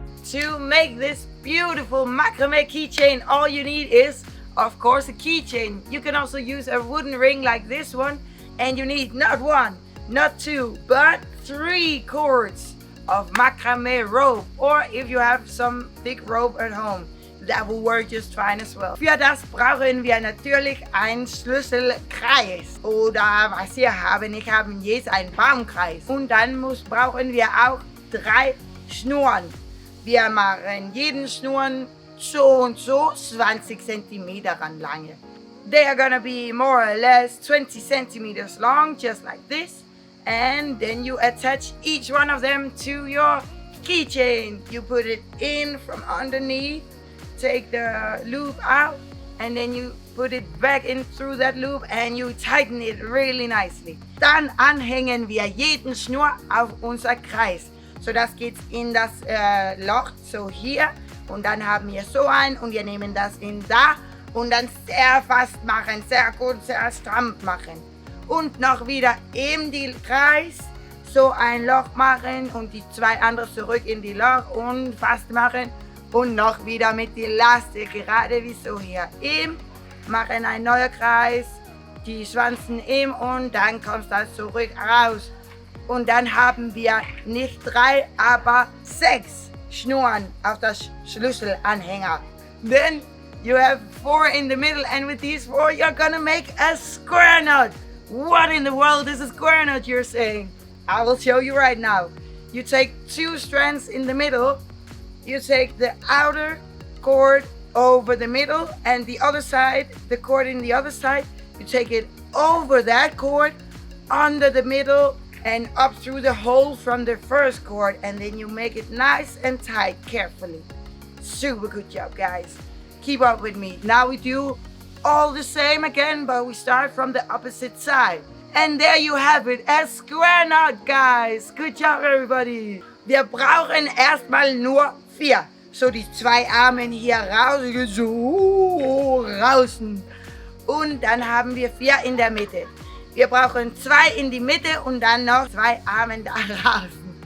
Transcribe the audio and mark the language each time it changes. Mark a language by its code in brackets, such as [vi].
[en] To make this beautiful Macrame keychain, all you need is, of course, a keychain. You can also use a wooden ring like this one, and you need not one, not two, but 3 cords of macrame rope, or if you have some thick rope at home, that will work just fine as well. [de] Für das brauchen wir natürlich einen Schlüsselkreis, oder was wir haben, ich habe jetzt einen Baumkreis. Und dann brauchen wir auch 3 Schnüren. Wir machen jeden Schnur so und so 20 centimeter lange. [en] They are gonna be more or less 20 centimeters long, just like this. And then you attach each one of them to your keychain. You put it in from underneath, take the loop out, and then you put it back in through that loop and you tighten it really nicely. [de] Dann anhängen wir jeden Schnur auf unser Kreis. So, das geht in das Loch, so hier. Und dann haben wir so ein und wir nehmen das in da und dann sehr fast machen, sehr gut, sehr stramm machen. Und noch wieder in den Kreis so ein Loch machen und die 2 andere zurück in die Loch und fast machen. Und noch wieder mit der Elastik, gerade wie so hier. Machen ein neuer Kreis, die Schwanzen und dann kommt das zurück raus. Und dann haben wir nicht 3, aber 6 Schnüren auf das Schlüsselanhänger. [en] Then you have 4 in the middle, and with these 4 you're gonna make a square knot. What in the world is a square knot, you're saying? I will show you right now. You take 2 strands in the middle, you take the outer cord over the middle, and the other side, the cord in the other side, you take it over that cord, under the middle, and up through the hole from the first cord, and then you make it nice and tight carefully. Super good job, guys. Keep up with me. Now we do all the same again, but we start from the opposite side. And there you have it, a square knot, guys. Good job, everybody. [de] Wir brauchen erstmal nur 4. So, die 2 Arme hier raus, so draußen. Und dann haben wir 4 in der Mitte. Wir brauchen 2 in die Mitte und dann noch 2 Arme da draußen.